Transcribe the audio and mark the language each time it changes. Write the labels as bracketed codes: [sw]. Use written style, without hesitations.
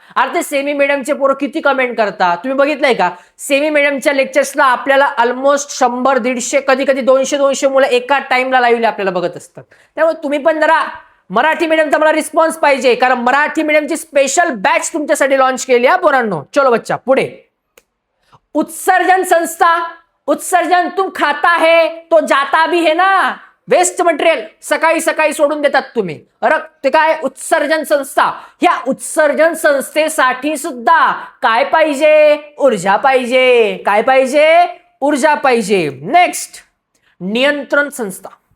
[mr] अरे सेमी मीडियमचे पोरं किती कमेंट करतात तुम्ही बघितलंय का? सेमी मीडियमच्या लेक्चर्सला आपल्याला ऑलमोस्ट 100, 150, कधी कधी 200 मुलं एका टाइमला लाईव्हली आपल्याला बघत असतात. त्यामुळे तुम्ही पण जरा मराठी मीडियमचा मला रिस्पॉन्स पाहिजे, कारण मराठी मीडियमची स्पेशल बॅच तुमच्यासाठी लॉन्च केली आहे पोरांनो. [hi] चलो बच्चा [mr] पुढे. उत्सर्जन संस्था. [hi] उत्सर्जन तुम खाता है तो जाता भी है ना. [mr] वेस्ट मटेरियल सकाळी सकाळी सोडून देतात तुम्ही. ते काय? उत्सर्जन संस्था. ह्या उत्सर्जन संस्थेसाठी सुद्धा काय पाहिजे? ऊर्जा पाहिजे. काय पाहिजे? ऊर्जा पाहिजे. नेक्स्ट नियंत्रण संस्था.